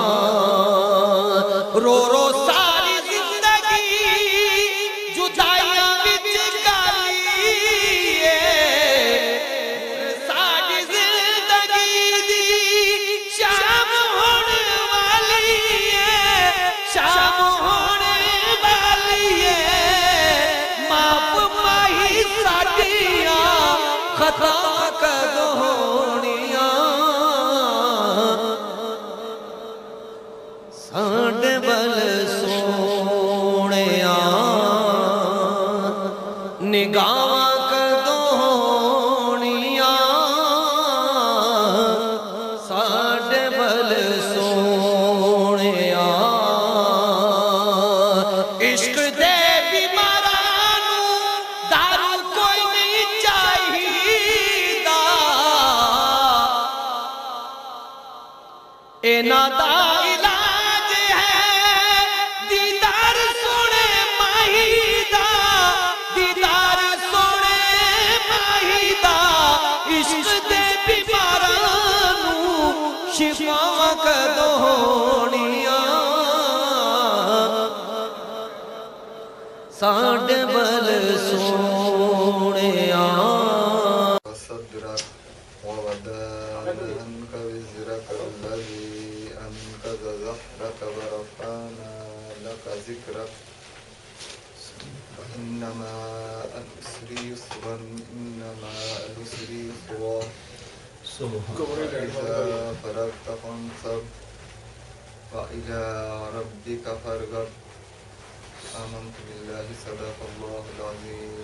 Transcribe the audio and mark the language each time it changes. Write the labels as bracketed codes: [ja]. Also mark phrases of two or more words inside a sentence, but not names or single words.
[pa] رو رو ساری زندگی جدائیاں وچ گالی ساری زندگی دی شام ہونے والی ہے معاف ماہی ساڈیاں خطا کدوں ہونیاں ساڈے بل سونیا نگاواں کدوں ہونیاں ساڈے بل سونیا عشق دے بیماراں نوں دارو کوئی نہیں چاہیدا انہاں دا علاج ہے دیدار سونے ماہی دا دیدار سونے ماہی دا عشق دے بیماراں نوں شفاواں کدوں ہونیاں ساڈے بل سونیا [ar] صدرك ووضعنا عنك وزرك الذي أنقض ظهرك ورفعنا لك ذكرك فإنما العسر يسرا إنما العسر يسرا فإذا فرغت فانصب وإلى ربك فارغب آمنت بالله صدق الله العظيم